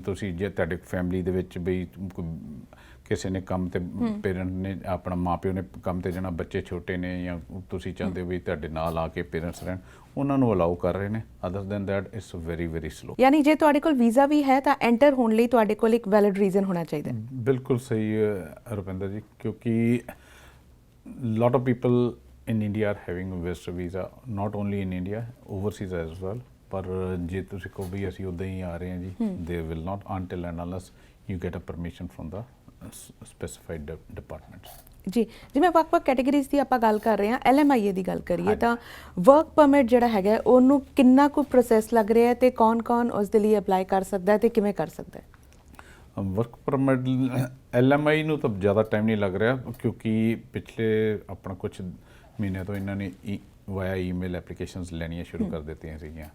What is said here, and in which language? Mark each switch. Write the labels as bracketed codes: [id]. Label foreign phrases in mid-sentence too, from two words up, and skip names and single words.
[pa] ਤੁਸੀਂ ਜੇ ਤੁਹਾਡੇ ਫੈਮਿਲੀ ਦੇ ਵਿੱਚ ਵੀ ਕਿਸੇ ਨੇ ਕੰਮ ਤੇ ਪੇਰੈਂਟ ਨੇ ਆਪਣਾ ਮਾਂ-ਪਿਓ ਨੇ ਕੰਮ ਤੇ ਜਾਣਾ, ਬੱਚੇ ਛੋਟੇ ਨੇ ਜਾਂ ਤੁਸੀਂ ਚਾਹੁੰਦੇ ਹੋ ਵੀ ਤੁਹਾਡੇ ਨਾਲ ਆ ਕੇ ਪੇਰੈਂਟਸ ਰਹਿਣ, ਉਹਨਾਂ ਨੂੰ ਅਲਾਉ ਕਰ ਰਹੇ ਨੇ। [en] other than that it's very very slow. [pa] ਯਾਨੀ ਜੇ ਤੁਹਾਡੇ ਕੋਲ ਵੀਜ਼ਾ ਵੀ ਹੈ ਤਾਂ ਐਂਟਰ ਹੋਣ ਲਈ ਤੁਹਾਡੇ ਕੋਲ ਇੱਕ ਵੈਲਿਡ ਰੀਜ਼ਨ ਹੋਣਾ ਚਾਹੀਦਾ। ਬਿਲਕੁਲ ਸਹੀ ਰੁਪਿੰਦਰ ਜੀ, ਕਿਉਂਕਿ [en] lot of people in India are having a visitor visa, not only in India, overseas as well. [pa] ਪਰ ਜੇ ਤੁਸੀਂ ਕਹੋ ਵੀ ਅਸੀਂ ਉੱਦਾਂ ਹੀ ਆ ਰਹੇ ਹਾਂ ਜੀ, [en] they will not until and unless you get a permission from the specified departments. [pa] ਜੀ, ਜਿਵੇਂ ਵੱਖ-ਵੱਖ ਕੈਟਾਗਰੀਜ਼ ਦੀ ਆਪਾਂ ਗੱਲ ਕਰ ਰਹੇ ਹਾਂ, LMIA ਦੀ ਗੱਲ ਕਰੀਏ ਤਾਂ [en] work permit [pa] ਜਿਹੜਾ ਹੈਗਾ ਉਹਨੂੰ ਕਿੰਨਾ ਕੁ ਪ੍ਰੋਸੈਸ ਲੱਗ ਰਿਹਾ ਹੈ ਤੇ ਕੌਣ-ਕੌਣ ਉਸ ਦੇ ਲਈ ਅਪਲਾਈ ਕਰ ਸਕਦਾ ਹੈ ਤੇ ਕਿਵੇਂ ਕਰ ਸਕਦਾ ਹੈ? [en] work permit [pa] LMI ਨੂੰ ਤਾਂ ਜ਼ਿਆਦਾ ਟਾਈਮ ਨਹੀਂ ਲੱਗ ਰਿਹਾ, ਕਿਉਂਕਿ ਪਿਛਲੇ ਆਪਣਾ ਕੁਝ ਮਹੀਨਿਆਂ ਤੋਂ ਇਹਨਾਂ ਨੇ [en] via email applications [pa] ਲੈਣੀਆਂ ਸ਼ੁਰੂ ਕਰ ਦਿੱਤੀਆਂ ਸੀਗੀਆਂ।